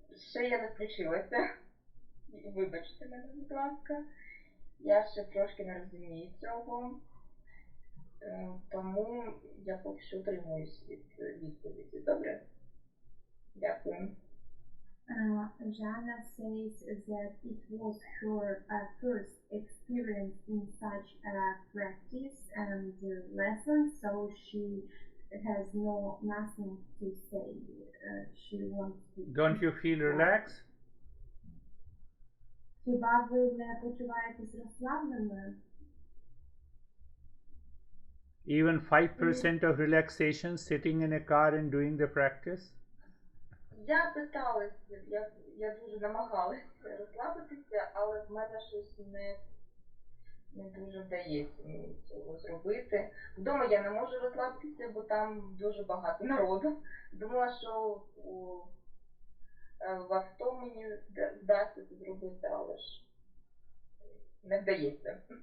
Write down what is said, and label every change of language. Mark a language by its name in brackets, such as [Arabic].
[Ukrainian] Ще я не включилася. Вибачте мене, будь ласка. Я ще трошки не розумію цього. Тому я поки що утримуюсь від відповіді. Добре? Дякую. [English] Jana says that it was her first experience in such a practice and lesson, so she has nothing to say. She wants to. Don't you feel relaxed? [Ukrainian] Хіба ви не почуваєтесь розслабленою? [English] Even 5% of relaxation sitting in a car and doing the practice? [Ukrainian] Я питалася, я дуже намагалася розслабитися, але в мене щось не дуже вдається мені цього зробити. Вдома я не можу розслабитися, бо там дуже багато народу. Думала, що в авто мені вдасться це зробити, але ж не вдається.